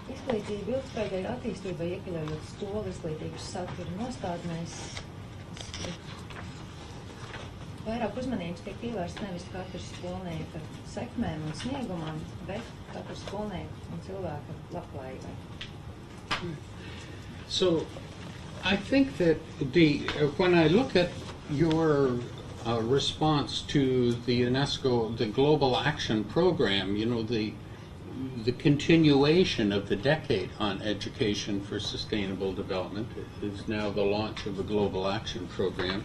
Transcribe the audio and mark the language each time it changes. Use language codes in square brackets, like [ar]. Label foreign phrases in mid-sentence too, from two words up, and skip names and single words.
[lv] Izglītība ilgspējīgai attīstībai, iekļaujot skolu izglītības satura nostādnēs, vairāk uzmanības tiek pievērsts nevis katra skolnieka sekmēm un sniegumam, bet katra skolnieka un cilvēka labklājībai. [en] So I think that when I look at your response to the UNESCO, the Global Action Program, you know, the continuation of the decade on education for sustainable development is now the launch of the Global Action Program.